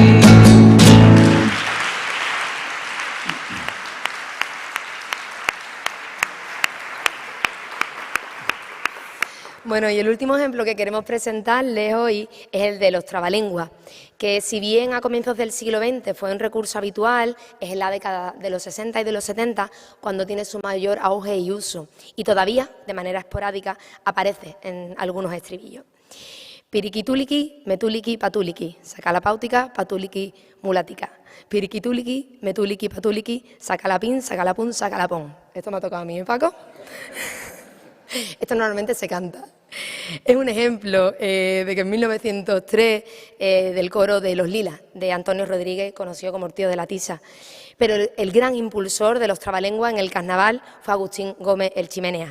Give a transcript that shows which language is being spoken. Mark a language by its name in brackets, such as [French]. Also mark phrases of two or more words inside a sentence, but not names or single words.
[Spanish] Bueno, y el último ejemplo que queremos presentarles hoy es el de los trabalenguas, que si bien a comienzos del siglo XX fue un recurso habitual, es en la década de los 60 y de los 70 cuando tiene su mayor auge y uso, y todavía, de manera esporádica, aparece en algunos estribillos. Piriquituliki, metuliki, patuliki, saca la pautica, patuliki, mulatica. Piriquituliki, metuliki, patuliki, saca la pin, saca la pun, saca la pon. Esto me ha tocado a mí, ¿eh, Paco? Esto normalmente se canta. Es un ejemplo de que en 1903 del coro de Los Lilas, de Antonio Rodríguez, conocido como el tío de la tiza. Pero el gran impulsor de los trabalenguas en el carnaval fue Agustín Gómez el Chimenea.